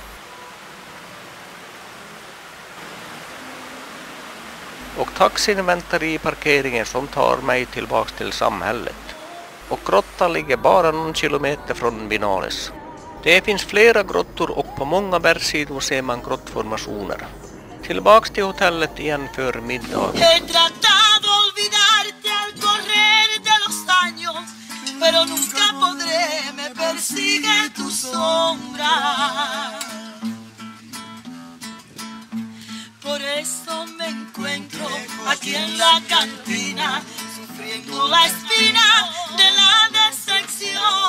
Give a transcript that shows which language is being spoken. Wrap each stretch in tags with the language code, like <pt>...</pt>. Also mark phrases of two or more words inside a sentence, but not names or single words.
<sv>Och taxin väntar i parkeringen som tar mig tillbaks till samhället. Och grottan ligger bara någon kilometer från Vinales. Det finns flera grottor och på många bergssidor ser man grottformationer. Tillbaks till hotellet igen för middag.</sv> <es>Pero nunca podré, me persigue tu sombra. Por eso me encuentro aquí en la cantina, sufriendo la espina de la decepción.</es>